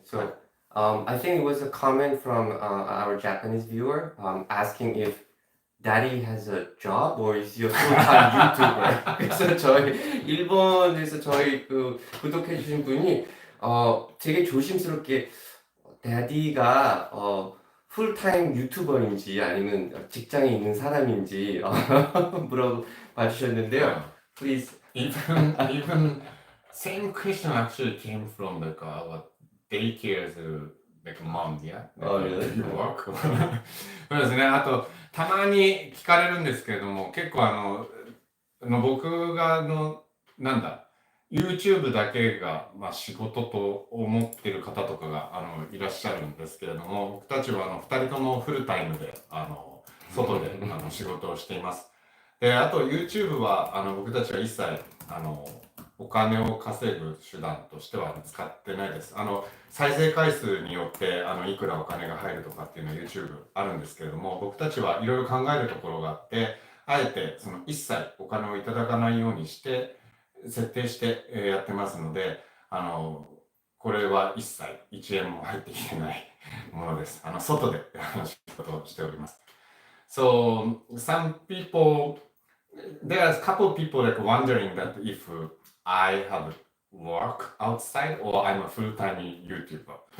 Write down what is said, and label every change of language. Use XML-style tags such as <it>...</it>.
<en>So I think it was a comment from our Japanese viewer asking if Daddy has a job or is he a full-time YouTuber?</en> <ko>그래서 저희 일본에서 저희 그 구독해 주신 분이 되게 조심스럽게 Daddy가 풀타임 유튜버인지 아니면 직장에 있는 사람인지 물어봐 주셨는데요.</ko> <en>Please. Even same question actually came from like our daycare's like mom, yeah? really? You work?</en> <ja>そうですね。あとたまに聞かれるんですけれども、結構僕がなんだ YouTube だけが、まあ、仕事と思ってる方とかがいらっしゃるんですけれども、僕たちは2人ともフルタイムで外で仕事をしています。で、あと YouTube は僕たちは一切お金を稼ぐ手段としては使ってないです。再生回数によっていくらお金が入るとかっていうのは YouTube あるんですけれども、僕たちはいろいろ考えるところがあって、あえてその一切お金をいただかないようにして設定してやってますので、これは一切1円も入ってきてないものです。外で仕事をしております。</ja> <en>So some people, there are a couple of people like wondering that if I have work outside or I'm a full-time YouTuber.</en>